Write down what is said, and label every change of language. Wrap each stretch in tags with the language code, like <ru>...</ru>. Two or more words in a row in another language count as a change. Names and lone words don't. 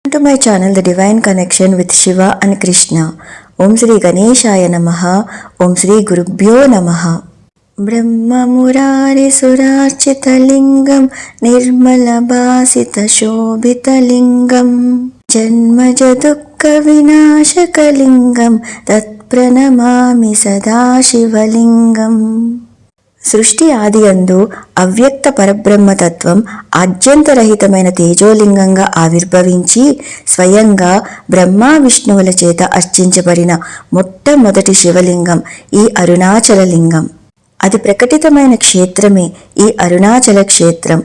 <en>To my channel The Divine Connection with Shiva and Krishna.</en> <sa>ॐ श्री गणेशाय नमः. ॐ श्री गुरुभ्यो नमः. ब्रह्म मुरारि सुरार्चित लिङ्गं निर्मल भासित शोभित लिङ्गं जन्मज दुःख विनाशक लिङ्गं तत् प्रणमामि सदा शिव लिङ्गम्.</sa> <te>సృష్టి ఆది యందు అవ్యక్త పరబ్రహ్మతత్వం ఆద్యంతరహితమైన తేజోలింగంగా ఆవిర్భవించి స్వయంగా బ్రహ్మ విష్ణువుల చేత అర్చించబడిన మొట్టమొదటి శివలింగం ఈ అరుణాచల లింగం. అది ప్రకటితమైన క్షేత్రమే ఈ అరుణాచల క్షేత్రం.</te>